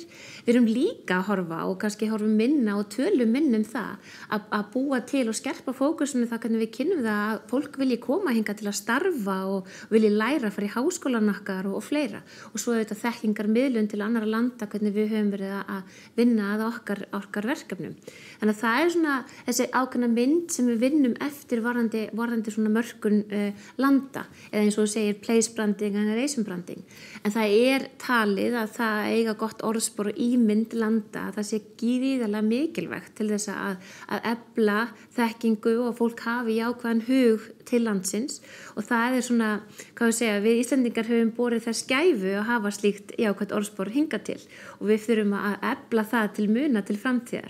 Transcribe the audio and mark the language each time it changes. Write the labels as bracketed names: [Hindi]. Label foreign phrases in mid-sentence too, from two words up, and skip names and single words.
[Icelandic] Við erum líka að horfa og kannski horfum minna og tölum minna það að búa til og skerpa fókusum það hvernig við kynnum það að fólk vilji koma hingað til að starfa og vilji læra, fara í háskólan okkar og fleira. Og svo auðvitað þekkingar miðlun til annara landa hvernig við höfum verið að vinna að okkar verkefnum. Þannig að það svona þessi ákveðna mynd sem við vinnum eftir varðandi svona mörkun landa eða eins og þú segir [English] place branding and nation branding. [Icelandic] En það talið að það eiga gott orðspor og ímynd landa, að það sé gríðarlega mikilvægt til þess að efla þekkingu og fólk hafi jákvæðan hug til landsins og það svona, hvað við segja, við Íslendingar höfum borið þess gæfu að hafa slíkt jákvætt orðspor hingað til og við þurfum að efla það til muna til framtíðar.